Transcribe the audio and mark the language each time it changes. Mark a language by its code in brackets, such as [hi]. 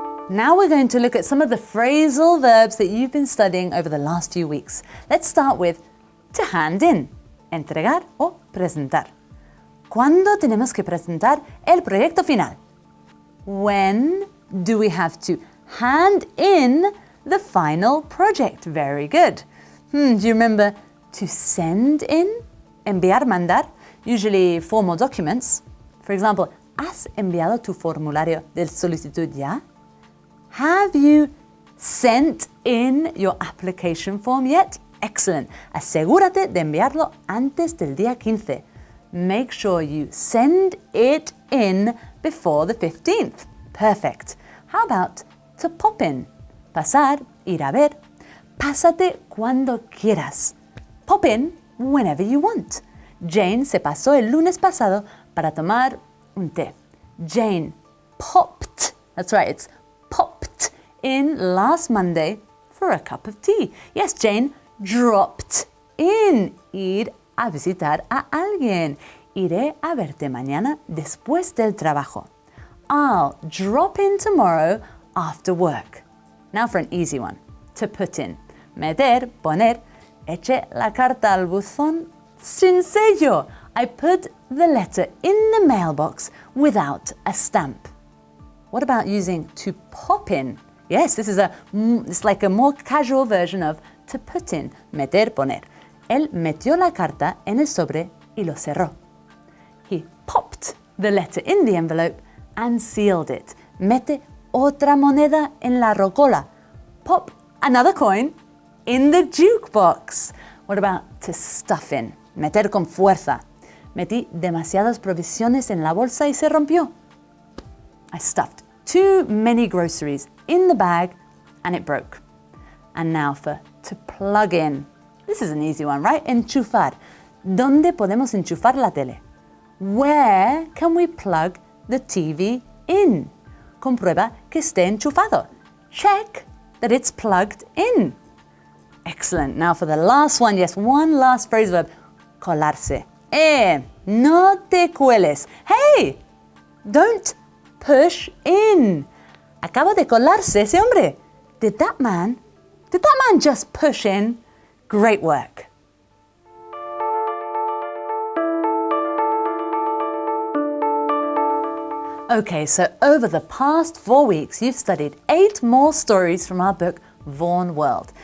[en] Now we're going to look at some of the phrasal verbs that you've been studying over the last few weeks. Let's start with to hand in, [es] entregar o presentar. ¿Cuándo tenemos que presentar el proyecto final? [en] When do we have to hand in the final project? Very good. Do you remember to send in? [es] Enviar, mandar, [en] usually formal documents. For example, [es] ¿has enviado tu formulario de solicitud ya? [en] Have you sent in your application form yet? Excellent. [es] Asegúrate de enviarlo antes del día 15. [en] Make sure you send it in before the 15th. Perfect. How about to pop in? [es] Pasar, ir a ver. Pásate cuando quieras. [en] Pop in whenever you want. [es] Jane se pasó el lunes pasado para tomar un té. [en] Jane popped. That's right, it's popped in last Monday for a cup of tea. Yes, Jane dropped in. [es] Ir a visitar a alguien. Iré a verte mañana después del trabajo. [en] I'll drop in tomorrow after work. Now for an easy one. To put in. [es] Meter, poner. Eche la carta al buzón sin sello. [en] I put the letter in the mailbox without a stamp. What about using to pop in? Yes, this is it's like a more casual version of to put in, [es] meter, poner. Él metió la carta en el sobre y lo cerró. [en] He popped the letter in the envelope and sealed it. [es] Mete otra moneda en la rocola. [en] Pop another coin in the jukebox. What about to stuff in? [es] Meter con fuerza. Metí demasiadas provisiones en la bolsa y se rompió. [en] I stuffed too many groceries in the bag and it broke. And now for to plug in. This is an easy one, right? [es] Enchufar. ¿Dónde podemos enchufar la tele? [en] Where can we plug the TV in? [es] Comprueba que esté enchufado. [en] Check that it's plugged in. Excellent. Now for the last one. Yes, one last phrase verb. [es] Colarse. No te cueles. [en] Hey, don't push in. [es] Acaba de colarse ese hombre. [en] Did that man just push in? Great work. Okay, so over the past 4 weeks, you've studied 8 more stories from our book, VAUGHAN World.